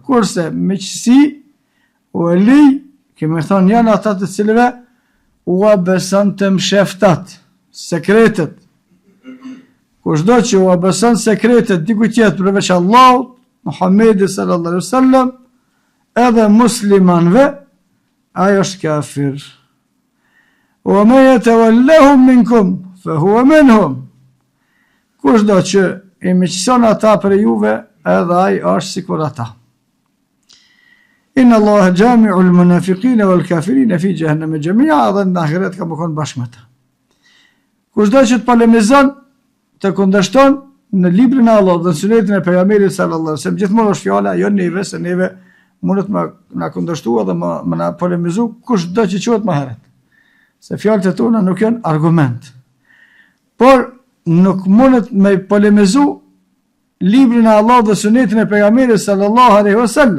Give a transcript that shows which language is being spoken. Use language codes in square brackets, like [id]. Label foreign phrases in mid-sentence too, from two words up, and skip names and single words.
[sq] Kurse miqësi u eli, kemi thonë janë ata të cilëve ua beson të msheftat, sekretet. Kushdo që ua beson sekretet dikujt tjetër përveç Allahut, Muhammedi [ar] صلى الله عليه وسلم, [sq] edhe muslimanve, ajo është kafir. [ar] ومن يتولهم منكم فهو منهم. [sq] Kushdo që i miqëson ata për juve, edhe ai është sikur ata. [ar] إن الله جامع المنافقين والكافرين في جهنم جميعا, [sq] dhe në ahiret ka më konë bashkë me ta. Kushdo që të polemizon, të kundërshton në librin e Allah dhe në sunetin e pejgamberit [ar] صلى الله عليه وسلم, [sq] gjithmonë është fjala jo neve, se neve mundet më na kundërshtua dhe më na polemizu kushdo që quhet më herët. Se fjalët e tona nuk janë argument. Por nuk mundet me polemizu librin e Allah dhe sunetin e pejgamberit [ar] صلى الله عليه وسلم.